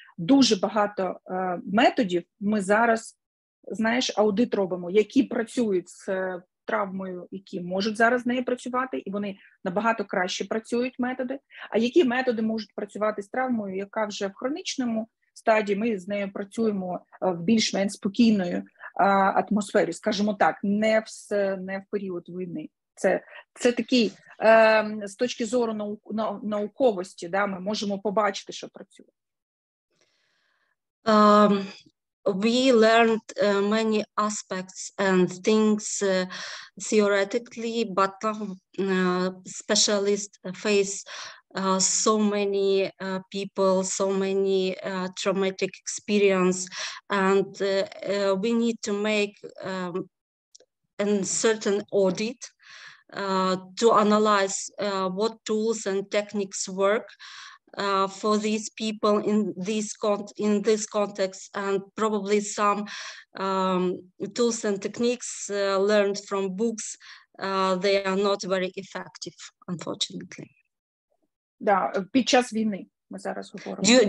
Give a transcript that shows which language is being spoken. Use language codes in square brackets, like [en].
[uk] Дуже багато методів ми зараз, аудит робимо, які працюють з травмою, які можуть зараз з нею працювати, і вони набагато краще працюють методи, а які методи можуть працювати з травмою, яка вже в хронічному стадії, ми з нею працюємо в більш-менш спокійної атмосфері, скажімо так, не в період війни. Це такий, з точки зору науковості, ми можемо побачити, що працює. [en] We learned many aspects and things theoretically, but specialists face so many people, so many traumatic experience, and we need to make a certain audit to analyze what tools and techniques work for these people in this context, and probably some tools and techniques learned from books, they are not very effective, unfortunately. [uk] Під час війни ми зараз говоримо.